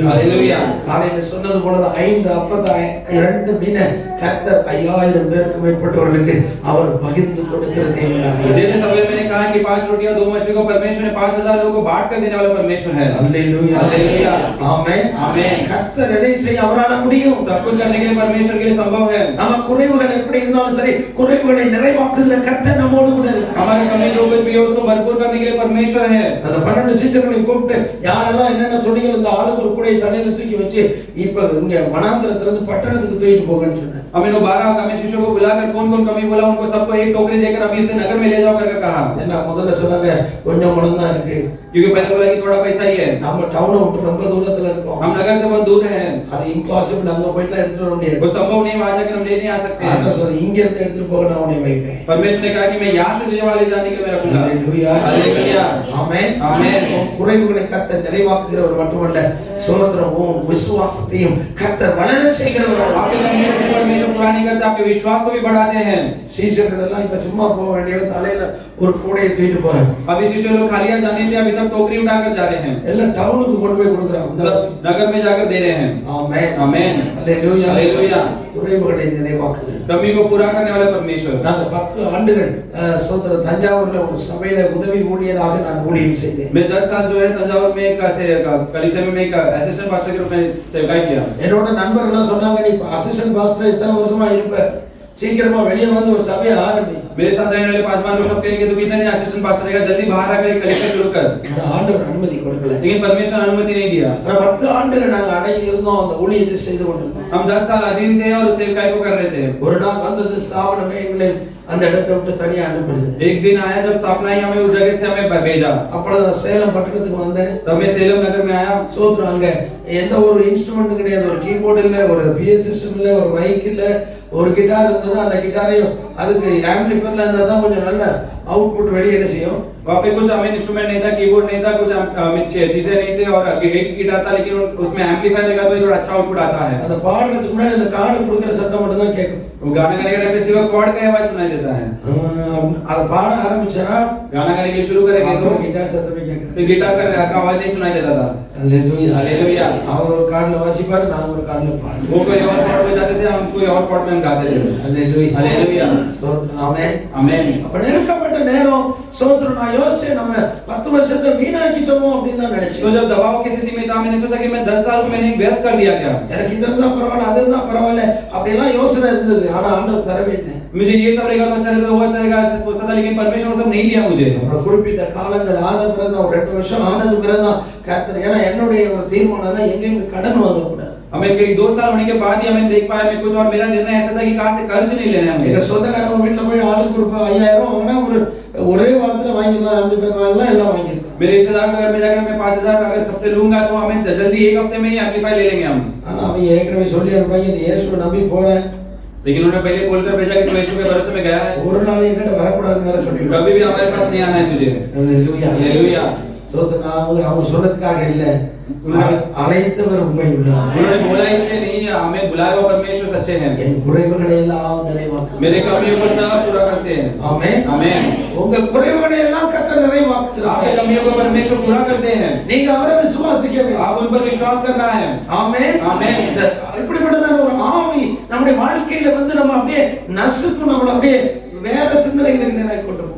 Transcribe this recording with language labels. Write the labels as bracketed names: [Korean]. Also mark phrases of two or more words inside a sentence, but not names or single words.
[Hindi] हालेलुया। [Tamil] காலையில சொன்னது போல 5 அப்பத்தை 2 மீனை கர்த்தர் 5000 பேருக்கு மேற்பட்டவர்களுக்கு அவர் பகிர்ந்து கொடுக்கிற தேவனாக. [Hindi] जैसे सवेरे मैंने कहा कि खाली 5 रोटियां 2 मछली को परमेश्वर ने 5000 लोगों को बांट कर देने वाला परमेश्वर है। [Tamil] அல்லேலூயா [Hindi] हालेलुया [Tamil] ஆமென் [Hindi] आमेन। [Tamil] கர்த்தர் எதை செய்ய அவரால முடியும் [Hindi] सब कुछ करने के लिए परमेश्वर के लिए संभव है। [Tamil] நம்ம குறைவுகள் எப்படி இருந்தாலும் சரி குறைவுகளை நிறைவாக்குகிற கர்த்தர் நம்மோடு கூட இருக்கிறார் [Hindi] हमारे कमी जो कुछ भी है उसको भरपूर करने के लिए परमेश्वर है। [Tamil] அந்த 12 சீஷர்களை கூப்பிட்டு யாரெல்லாம் என்னென்ன சொன்னீங்க இந்த ஆளுக்கு ஒரு கூடையை தலையில தூக்கி வச்சு இப்ப இங்க வனாந்திரத்துல இருந்து பட்டணத்துக்கு தூக்கிட்டு போங்கன்னு சொன்னார் [Hindi] हमें 12 कमी शिष्यों को बुलाकर कौन-कौन कमी बोला उनको सबको एक टोकरी देकर अभी से नगर में ले जाओ करके कहा। [Tamil] என்ன முதல்ல சொன்னாங்க கொஞ்சம் பணம் தான் இருக்கு [Hindi] क्योंकि पहले बोला कि थोड़ा पैसा ही है, [Tamil] நம்ம டவுனை விட்டு ரொம்ப தூரத்துல இருக்கோம் [Hindi] हम नगर से बहुत दूर हैं, [Tamil] அது இம்பாசிபிள் அங்க போயிட்டு எடுத்துட்டு வர முடியாது [Hindi] वो संभव नहीं, वहां जाकर हम ले नहीं आ सकते [Tamil] ஆண்டவர் [Hindi] हैं। [Tamil] சொல்றாரு இங்க இருந்து எடுத்துட்டு போக நான் உன்னை வைப்பேன் [Hindi] परमेश्वर ने कहा कि मैं यहाँ से तुझे वहां ले जाने के लिए मैं रखूंगा। [Tamil] அல்லேலூயா [Hindi] हालेलुया [Tamil] ஆமென் ஆமென்। உன் குறைவுகளை கர்த்தர் நிறைவாக்குகிறவர் மட்டுமல்ல ஸ்தோத்திரம் உன் விசுவாசத்தையும் கர்த்தர் வளர செய்கிறவர் [Hindi] आपके कमियों से परमेश्वर पूरा नहीं करता, आपके विश्वास को भी बढ़ाते हैं। [Tamil] சீஷர்கள் எல்லாம் இப்ப சும்மா போக வேண்டியவன் தலையில ஒரு கூடையை தூக்கிட்டு போறாங்க [Hindi] अभी शिष्य लोग खाली हाथ जाने थे, अभी सब टोकरी उठाकर जा रहे हैं, [Tamil] எல்லாம் டவுனுக்கு கொண்டு போய் கொடுக்குறாங்க [Hindi] सब नगर में जाकर दे रहे हैं। [Tamil] ஆமென் [Hindi] आमेन [Tamil] அல்லேலூயா [Hindi] हालेलुया। [Tamil] குறைவுகளை நிறைவாக்குகிறார் [Hindi] कमी को पूरा करने वाला परमेश्वर। [Tamil] நாங்க 10 ஆண்டுகள் ஸ்தோத்திரம் தஞ்சாவூர்ல ஒரு சபையில உதவி ஊழியராக நான் ஊழியம் செய்தேன் [Hindi] मैं 10 साल जो है तंजावुर में एक कलीसिया में एक [English] assistant pastor [Hindi] के रूप में सेवकाई किया। [Tamil] என்னோட நண்பர்கள் சொன்னாங்க நீ [English] assistant pastor [Tamil] இத்தனை வருஷமா இருப்ப சீக்கிரமா வெளியே வந்து ஒரு சபையை ஆரம்பி [Hindi] मेरे साथ रहने वाले 5 लोग सब कहेंगे तो कितने दिन [English] assistant pastor [Hindi] रहेगा, जल्दी बाहर आकर एक कलीसिया शुरू कर। [Tamil] ஆனா ஆண்டவர் அனுமதி கொடுக்கல [Hindi] लेकिन परमेश्वर अनुमति नहीं दिया। [Tamil] ஆனா 10 ஆண்டுகள் நாங்க அடங்கி இருந்தோம் அந்த ஊழியத்தை செய்து கொண்டிருந்தோம் [Hindi] हम 10 साल अधीन थे और सेवकाई को कर रहे थे। [Tamil] ஒரு நாள் வந்தது ஸ்தாபனமே எங்களை அந்த இடத்தை விட்டு தனியா அனுப்பினது [Hindi] एक दिन आया जब स्थापना ही हमें उस जगह से हमें भेजा, [Tamil] அப்பொழுது நான் சேலம் பட்டணத்துக்கு வந்தேன் [Hindi] तब मैं सेलम नगर में आया। [Tamil] சோத்ரம் அங்க எந்த ஒரு இன்ஸ்ட்ருமெண்ட் கிடையாது ஒரு கீபோர்டு இல்ல ஒரு [English] PS system [Tamil] இல்ல ஒரு மைக் இல்ல ஒரு கிட்டார் இருந்தது அந்த கிட்டாரையும் அதுக்கு ஆம்பிளிஃபையர்ல இருந்தா தான் கொஞ்சம் நல்ல आउटपुट வெளியே செய்யும் [Hindi] वहाँ पे कुछ हमें इंस्ट्रूमेंट नहीं था, कीबोर्ड नहीं था, कुछ चीजें नहीं थे और एक गिटार था लेकिन उसमें एम्पलीफायर लगा तो थोड़ा अच्छा आउटपुट आता है। [Tamil] அந்த பாடுறதுக்கு முன்னாடி அந்த கார்டு கொடுக்கிற சத்தம் மட்டும் தான் கேட்கும் [Hindi] वो गाना गाने के टाइम पे सिर्फ कॉर्ड का आवाज सुनाई देता है। [Tamil] அது பாட ஆரம்பிச்சா [Hindi] गाना गाने के लिए शुरू करेंगे तो [Tamil] கிட்டார் சத்தமே கேட்கும் [Hindi] फिर गिटार का आवाज नहीं सुनाई देता था। [Tamil] அல்லேலூயா [Hindi] हालेलुया। [Tamil] அவர் ஒரு கார்டுல வாசிப்பாரு நான் ஒரு கார்டுல பாடுவேன் [Hindi] वो कोई और कॉर्ड बजाते थे, हम कोई और कॉर्ड में हम गाते थे। [Tamil] அல்லேலூயா [Hindi] हालेलुया [Tamil] ஸ்தோத்திரம் ஆமென் [Hindi] आमेन। [Tamil] அப்ப நெருக்கப்பட்ட நேரம் ஸ்தோத்திரம் நான் யோசிச்சேன் நம்ம 10 வருஷத்தை வீணாக்கிட்டோமோ அப்படின்னு நான் [Hindi] तो [Tamil] நினைச்சேன் [Hindi] जब दबाव की स्थिति में था मैंने सोचा कि मैं 10 साल को मैंने व्यर्थ कर दिया क्या। [Tamil] எனக்கு இது இருந்தா பரவாயில்ல அது இருந்தா பரவாயில்ல அப்படிலாம் யோசனை இருந்தது ஆனா ஆண்டவர் தரவே இல்லை [Hindi] मुझे ये सब रहेगा तो अच्छा रहेगा, वो अच्छा रहेगा ऐसे सोचता था, लेकिन परमेश्वर वो सब नहीं दिया मुझे। [Tamil] அப்புறம் குறிப்பிட்ட காலங்கள் ஆன பிறகு ஒரு 2 வருஷம் ஆனது பிறகு கர்த்தர் ஏன்னா என்னுடைய ஒரு தீர்மானம்னா எங்கேயும் கடன் வாங்கக்கூடாது [Hindi] हमें कई 2 साल होने के बाद ही हमें देख पाया मैं कुछ और मेरा निर्णय ऐसा था कि कहां से कर्ज नहीं लेना है [Tamil] எங்க [Hindi] मुझे। [Tamil] சொந்தக்காரங்க வீட்டுல போய் ஆளுக்கு ஒரு 5000 வாங்கினா ஒரே வாரத்துல வாங்கிடலாம் அப்படி வாங்கலாம் எல்லாம் வாங்கிடலாம் [Hindi] मेरे रिश्तेदार के घर में जाकर मैं 5000 अगर सबसे लूंगा तो हमें जल्दी एक हफ्ते में ही एम्पलीफायर ले लेंगे हम। [Tamil] ஆனா அவங்க ஏற்கனவே சொல்லி அனுப்பாங்க இந்த இயேசுவை நம்பி போறேன் [Hindi] लेकिन उन्होंने पहले बोलकर भेजा कि तू यीशु के भरोसे में गया है, [Tamil] ஒரு நாள் என்கிட்ட வரக்கூடாதுன்னு வேற சொல்லி [Hindi] कभी भी हमारे पास नहीं आना है तुझे। [Tamil] அல்லேலூயா [Hindi] हालेलुया। [Tamil] சோதனை அவங்க சொன்னதுக்காக இல்ல அழைத்தவர் உண்மை உள்ளவர் [Hindi] उन्होंने बोला इसलिए नहीं, हमें बुलाया हुआ परमेश्वर सच्चे हैं, [Tamil] என் குறைவுகளை எல்லாம் நிறைவாக்குகிறார் [Hindi] मेरे कमियों को सब पूरा करते हैं। [Tamil] ஆமென் [Hindi] आमेन। [Tamil] உங்க குறைவுகளை எல்லாம் கர்த்தர் [Hindi] आपके [Tamil] நிறைவாக்குகிறார் [Hindi] कमियों को परमेश्वर पूरा करते हैं, [Tamil] நீங்க அவரை விசுவாசிக்க வேண்டும் [Hindi] आप उन पर विश्वास करना है। [Tamil] ஆமென் ஆமென்। இப்படிப்பட்டதான ஒரு ஆவி நம்முடைய வாழ்க்கையில வந்து நம்ம அப்படியே நசுக்கும் நம்மள அப்படியே வேற சிந்தனைகளுக்கு நேராக கொண்டு போகும்